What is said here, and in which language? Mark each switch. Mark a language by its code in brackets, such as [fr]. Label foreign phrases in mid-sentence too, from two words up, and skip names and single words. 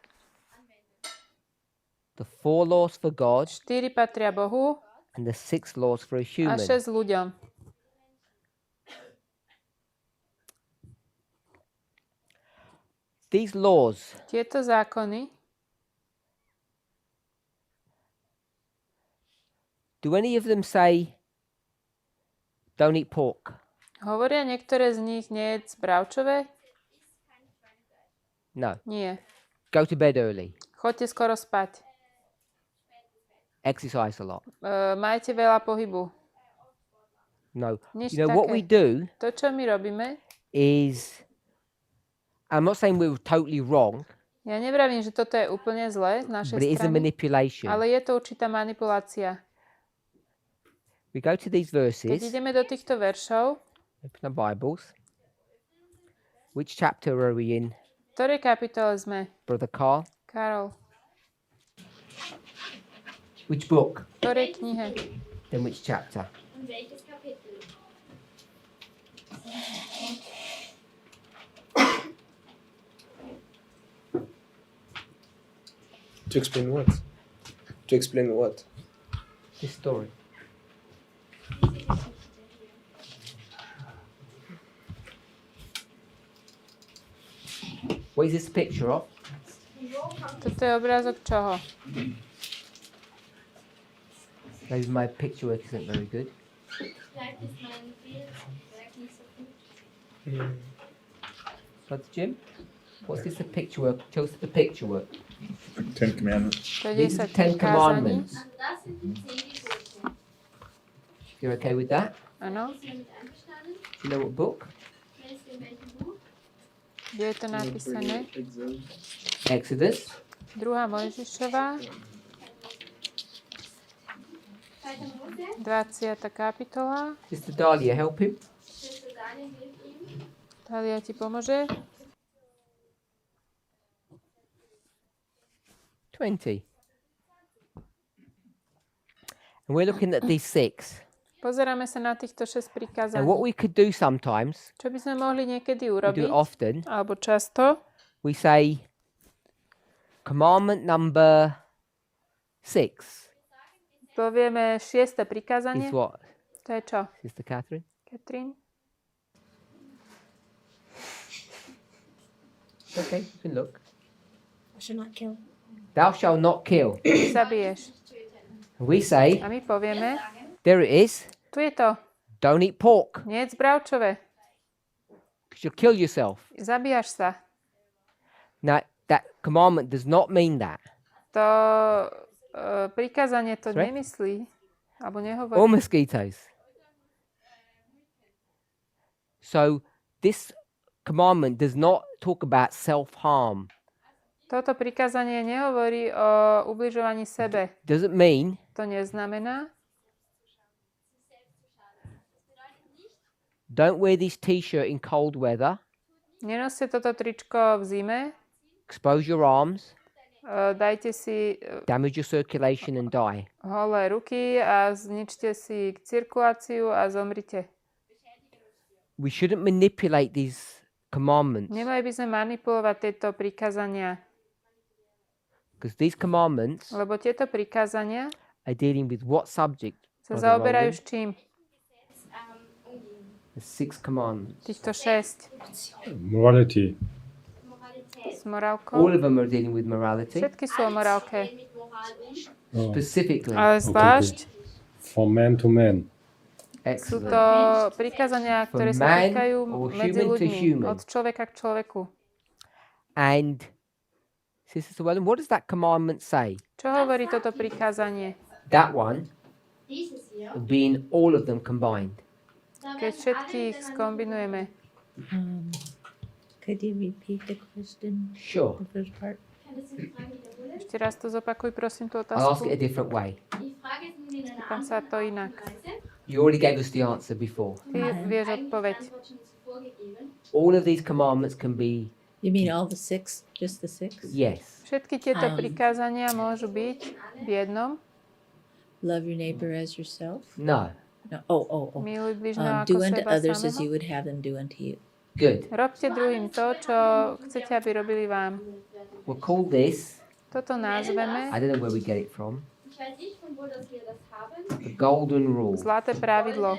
[en] The 4 laws for God [sk] 4 patria Bohu [en] and the 6 laws for a a human. [sk] 6 ľuďom. [en] These laws, [sk] Tieto zákony, [en] do any of them say, don't eat pork? [sk] hovoria niektoré z nich nejedz bravčové? [en] No. [sk] Nie. [en] Go to bed early. [sk] Choďte skoro spať. [en] Exercise a lot. [sk] Majte veľa pohybu. [en] No. [sk] Nič [en] You know, what [sk] také. [en] we do [sk] To, čo my robíme, [en] is, I'm not saying we're totally wrong, [sk] ja nevravím, že toto je úplne zlé z našej [en] but it is a [sk] strany, [en] manipulation. [sk] ale je to určitá manipulácia. [en] We go to these [sk] Keď [en] verses, [sk] ideme do týchto veršov, [en] open our Bibles. Which chapter are we in, [sk] v ktorej kapitole sme? [en] Brother Carl? [sk] Karol, [en] Which book? [sk] v ktorej knihe? [en] Then which chapter? [de] Und welches Kapitel? [en] To explain what? To explain what? This story. What is this picture of? [sk] Toto je obrázok čoho? [en] Maybe my picture work isn't very good. [de] Vielleicht ist mein Bildwerk nicht so gut. [en] Brother Jim? What's this the picture work? Tell us the picture work. Ten Commandments. [sk] To je [en] These are 10 Ten [sk] kázaní. [en] Commandments. [de] Also das sind die 10 Gebote. [en] You're okay with that? [sk] Áno. [de] Bist du damit einverstanden? [en] Do you know what book? [de] Weißt du in welchem Buch? [sk] Kde je to napísané? [en] Exodus. [sk] 2. Mojžišová, 20. kapitola. [en] Sister Dahlia, help him. [sk] Dalia ti pomôže. 20. [en] And we're looking at these 6. [sk] Pozeráme sa na týchto 6 [en] And [sk] prikázaní. [en] what we could do sometimes, [sk] Čo by sme mohli niekedy [en] we do [sk] urobiť, [en] it often, [sk] alebo často, [en] we say commandment number 6 [sk] povieme 6. [en] is [sk] prikázanie. [en] what, [sk] To je čo? [en] Sister Catherine? [sk] Katrin? [en] Okay, you can look. I shall not kill. Thou shalt not kill. [sk] Zabiješ. [en] And we say, [sk] A my povieme, [en] There it is. [sk] tu je to. [en] Don't eat pork [sk] Nie jedz bravčové. [en] because you'll kill yourself. [sk] Zabíjaš sa. [en] Now, that commandment does not mean that. [sk] To prikázanie to [en] Right. [sk] nemyslí. Alebo [en] Or [sk] nehovorí. [en] mosquitoes. So, this commandment does not talk about self-harm. [sk] Toto prikázanie nehovorí o ubližovaní sebe. [en] Doesn't mean [sk] To neznamená, [en] don't wear this t-shirt in cold weather, [sk] nenoste toto tričko v zime, [en] expose your arms, [sk] dajte si [en] damage your circulation and die. [sk] holé ruky a zničte si cirkuláciu a zomrite. [en] We shouldn't manipulate these commandments [sk] Nemali by sme manipulovať tieto prikázania, [en] because these commandments [sk] lebo tieto prikázania [en] are dealing with what subject? [sk] sa [en] Brother [sk] zaoberajú [en] Roland? [sk] s čím? [en] the 6 commandments. [sk] Týchto 6 [en] Morality. [sk] s morálkou. [en] All of them are dealing with morality, [sk] Všetky sú o morálke, [en] Oh, specifically. [sk] ale zvlášť [en] from man to man. [sk] sú [en] Excellent. [sk] to prikázania, ktoré sa [en] man [sk] týkajú [en] or [sk] medzi [en] human to [sk] ľuďmi, [en] human. [sk] od človeka k človeku. [en] And Sister Llewellyn, what does that commandment say? [sk] Čo hovorí toto prikázanie? [en] That one being all of them combined. [sk] Keď všetkých skombinujeme. [en] Could you repeat the question? Sure. The first part? [sk] Ešte raz to zopakuj, prosím, tú [en] I'll ask [sk] otázku. [en] it a different way. [sk] Spýtam sa to inak. [en] You already gave us the answer before. [sk] Ty vieš odpoveď. [en] All of these commandments can be, You mean all the 6? Just the 6? yes. [sk] Všetky tieto prikázania môžu byť v jednom. [en] Love your neighbor as yourself? No. [sk] No. [en] Oh. [sk] Miluj bližného [en] Do [sk] ako [en] unto [sk] seba [en] others as you [sk] samého. [en] would have them do unto you. Good. [sk] Robte druhým to, čo chcete, aby robili vám. [en] We'll call this, [sk] Toto nazveme [en] I don't know where we get it from, the golden rule. [sk] zlaté pravidlo.